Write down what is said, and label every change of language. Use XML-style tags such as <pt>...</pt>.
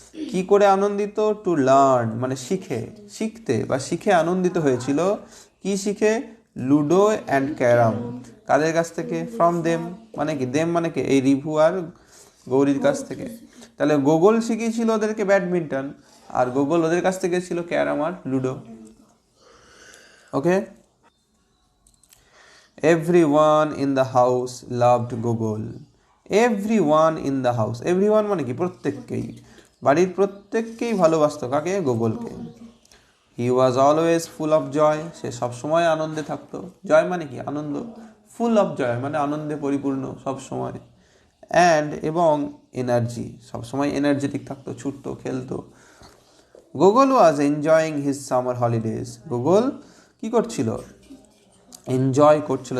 <bn>কি করে আনন্দিত,</bn> <en>to learn</en> <bn>মানে শিখতে বা শিখে আনন্দিত হয়েছিল। কি শিখে, লুডো অ্যান্ড ক্যারাম। কাদের কাছ থেকে,</bn> <en>from them</en> <bn>মানে কি, দেম মানে কি, এই রিভু আর গৌরীর কাছ থেকে। তাহলে গুগল শিখিয়েছিল ওদেরকে ব্যাডমিন্টন, আর গুগল ওদের কাছ থেকে ছিল carrom আর ludo.</bn> <en>Okay, everyone in the house loved Google. everyone in the house, everyone</en> <bn>মানে কি, প্রত্যেককেই, বাড়ির প্রত্যেককেই ভালোবাসতো কাকে, গুগলকে।</bn> <en>he was always full of joy,</en> <bn>সে সবসময় আনন্দে থাকতো। জয় মানে কি, আনন্দ।</bn> <en>full of joy</en> <bn>মানে আনন্দে পরিপূর্ণ সবসময়। অ্যান্ড এবং এনার্জি, সবসময় এনার্জেটিক থাকতো, ছুটতো, খেলতো।</bn> <en>Google was enjoying his summer holidays,</en> <bn>Google কি করছিল, এনজয় করছিল।</bn>